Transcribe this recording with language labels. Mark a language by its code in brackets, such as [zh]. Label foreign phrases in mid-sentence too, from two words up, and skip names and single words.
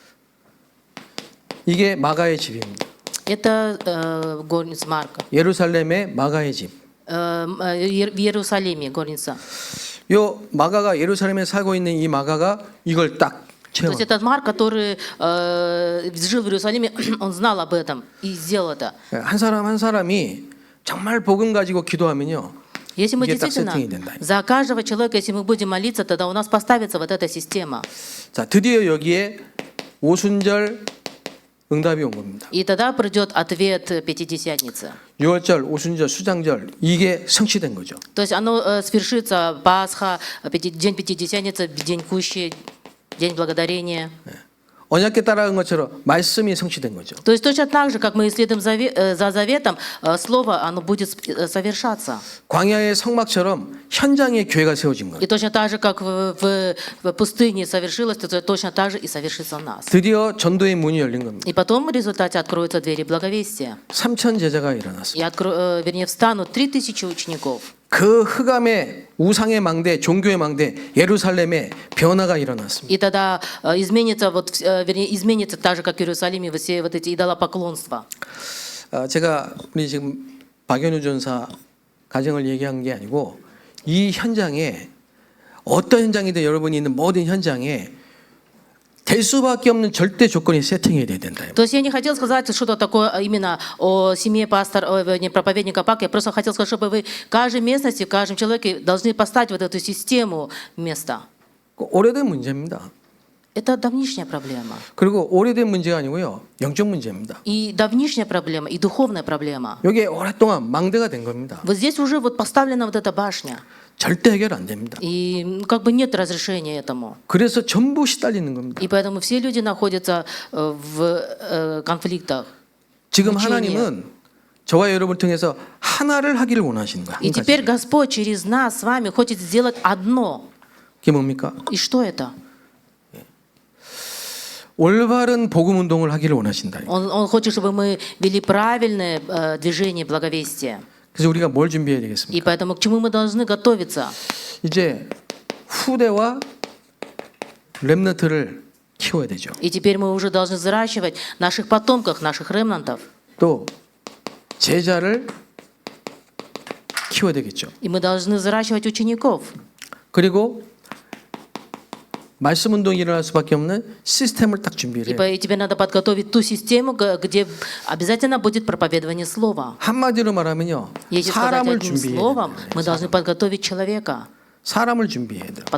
[ko] 이게 마가의 집입니다. [ru] Это горница Марка. [ko] 예루살렘의 마가의 집. [ru] В Иерусалиме горница. [ko] 요 마가가 예루살렘에 살고 있는 이 마가가 이걸 딱 [ru] То есть [ko] 체험. [ru] этот Марк, который жил в Иерусалиме, он знал об этом и сделал это. [ko] 한 사람 한 사람이 정말 복음 가지고 기도하면요. [ru] Если мы [ko] 이게 딱 [ru] действительно [ko] 세팅이 된다. [ru] за каждого человека, если мы будем молиться, тогда у нас поставится вот эта система. [ko] 자, 드디어 여기에 오순절 응답이 온 겁니다. [ru] И тогда придет ответ Пятидесятницы. [ko] 6월절, 오순절, 수장절 이게 성취된 거죠. [ru] То есть оно свершится Пасха, день Пятидесятницы, день Кущи, день Благодарения. [ko] 언약궤 따라간 것처럼 말씀이 성취된 거죠. [ru] То есть точно так же, как мы исследуем за заветом, слово, оно будет совершаться. [ko] 광야의 성막처럼 현장에 교회가 세워진 거예요. [ru] И точно так же, как в пустыне совершилось, то точно так же и совершится у нас. [ko] 드디어 전도의 문이 열린 겁니다. [ru] И потом в результате откроются двери благовестия. [ko] 3,000 제자가 일어났습니다. [ru] И вернее, встанут 3000 учеников. [ko] 그 흑암의 우상의 망대, 종교의 망대, 예루살렘에 변화가 일어났습니다. [ru] И тогда изменится так же, как в Иерусалиме, все вот эти идолопоклонства. [ko] 제가 우리 지금 박연우 전사 가정을 얘기한 게 아니고 이 현장에 어떤 현장이든 여러분이 있는 모든 현장에 될 수밖에 없는 절대 조건이 세팅해야 된다. [ru] То есть я не хотел сказать что-то такое именно о семье проповедника Пак. Я просто хотел сказать, чтобы вы в каждой местности, в каждом человеке должны поставить вот эту систему места. [ko] 오래된 문제입니다. [ru] Это давнишняя проблема. [ko] 그리고 오래된 문제가 아니고요. 영적 문제입니다. [ru] И давнишняя проблема, и духовная проблема. [ko] 여기에 오랫동안 망대가 된 겁니다. [ru] Вот здесь уже вот поставлена вот эта башня. [ko] 절대 해결 안 됩니다. [ru] И как бы нет разрешения этому. [ko] 그래서 전부 시달리는 겁니다. [ru] И поэтому все люди находятся в конфликтах. [ko] 지금 무지하네요. 하나님은 저와 여러분을 통해서 하나를 하기를 원하시는 거예요. [ru] И [ko] 한 [ru] теперь [ko] 가지. [ru] Господь через нас с вами хочет сделать одно. [ko] 그게 뭡니까? [ru] И что это? [ko] 올바른 복음 운동을 하기를 원하신다. [ru] Он хочет, чтобы мы вели правильное движение благовестия. [ko] 그래서 우리가 뭘 준비해야 [ru] И [ko] 되겠습니까? [ru] поэтому к чему мы должны готовиться? [ko] 이제 후대와 렘넌트를 키워야 되죠. [ru] И теперь мы уже должны взращивать наших потомков, наших ремнантов. [ko] 또 제자를 키워야 되겠죠. [ru] И мы должны взращивать учеников. [ko] 그리고 말씀 운동이 일어날 수밖에 없는 시스템을 딱 준비를 해요. [ru] И тебе надо подготовить ту систему, где обязательно будет проповедование слова. [ko] 한마디로 말하면요. [ru] Если сказать [ko] 사람을 [ru] одним [ko] 준비해야 [ru] словом, [ko] 돼요. [ru] мы должны подготовить человека. [ko] 사람을 준비해야 돼요.